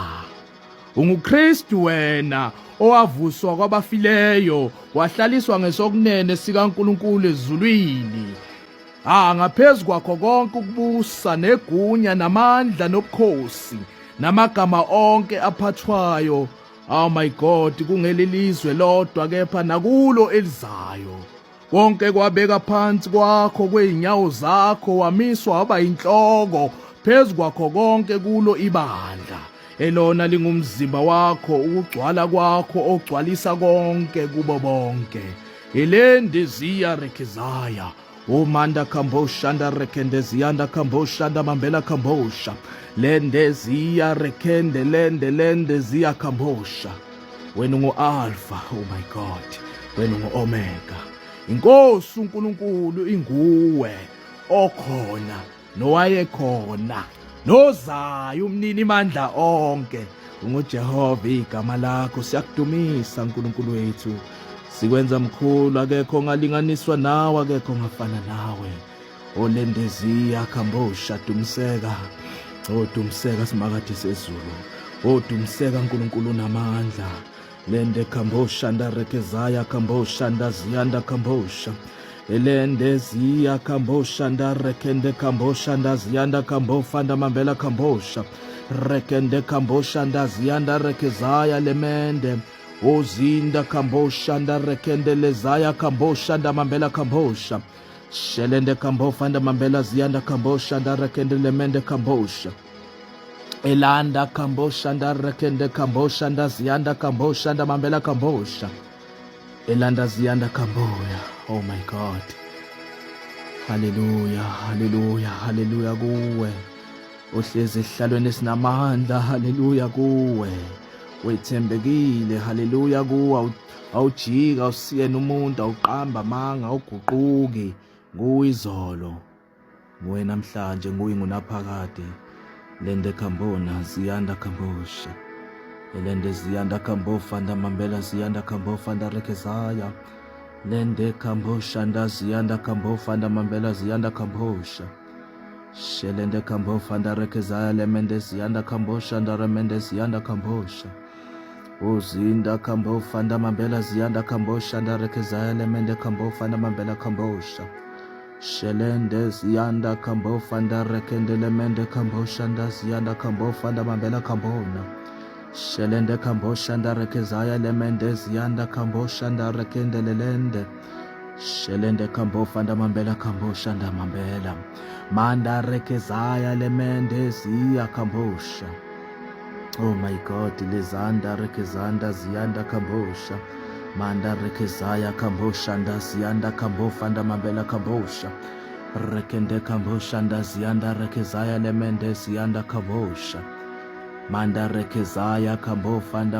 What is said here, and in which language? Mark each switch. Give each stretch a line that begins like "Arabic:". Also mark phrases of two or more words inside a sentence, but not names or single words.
Zulu: UnguKristu wena owavuswa kwabafileyo, wahlaliswa ngesokunene sikaNkulunkulu ezulwini. ngaphezu kwakho konke ukubusa negunya namandla nobukhosi namagama onke aphathwayo,
English: oh my God,
Zulu: kungelilizwe lodwa kepha nakulo elizayo. Konke kwabeka phansi kwakho kwey'nyawo zakho, wamiswa waba yinhloko phezu kwakho konke kulo ibandla, elona lingumzimba wakho, ukugcwala kwakho ogcwalisa konke kubo bonke. Elendeziya rekezaya umanda kambosha nda rekende ziyanda kambosha nda mambela kambosha lende ziya rekende lende ziya kambosha. Wena ungu-Alpha,
English: oh my God,
Zulu: wena ungu-Omega. Inkosi uNkulunkulu inguwe okhona nowayekhona nozayo, umnini mandla onke. UnguJehova igama lakho, siyakudumisa Nkulunkulu wethu, sikwenza mkhulu, akekho ongalinganiswa nawe, akekho ongafana nawe. Olendeziya kambosha, dumiseka, dumiseka simakade sezulu, dumiseka Nkulunkulu namandla. Lende kambosha nda rekezaya kambosha nda ziyanda kambosha, elende ziya kambosha nda rekende kambosha nda ziyanda kambofa nda mambela kambosha, rekende kambosha nda ziyanda rekezaya lemende, ozinda kambosha nda rekende lezaya kambosha nda mambela kambosha, shelende kambofa nda mambela ziyanda kambosha nda rekende lemende kambosha, elanda kambosha nda rekende kambosha nda ziyanda kambosha nda mambela kambosha, elanda ziyanda kamboya.
English: Oh my God,
Zulu: haleluya, haleluya, haleluya kuwe ohlezi esihlalweni esinamandla, haleluya kuwe wethembekile, haleluya kuwe, awujika awusiyena umuntu, awuqamba amanga, awuguquki, nguwe izolo, nguwe namhlanje, nguwe ngunaphakade. Lende kambona ziyanda kambosha, elende ziyanda kambofa nda mambela ziyanda kambofa nda rekezaya, lende kambosha nda ziyanda kambofa nda mambela ziyanda kambosha, shelende kambofa nda rekezaya lemende ziyanda kambosha nda remende ziyanda kambosha, uzinda kambofa nda mambela ziyanda kambosha nda rekezaya lemende kambofa nda mambela kambosha, shelende ziyanda kambofa nda rekende lemende kambosha nda ziyanda kambofa nda mambela kambona, shelende kambosha nda rekezaya lemende ziyanda kambosha nda rekende lelende, shelende kambofa nda mambela kambosha nda mambela manda rekezaya lemende ziya kambosha.
English: Oh my God, lezanda rekezanda ziyanda kambosha, manda rekezaya kambosha nda ziyanda kambofa nda mambela kambosha, rekende kambosha nda ziyanda rekezaya lemende ziyanda kambosha, manda rekezaya kambofa nda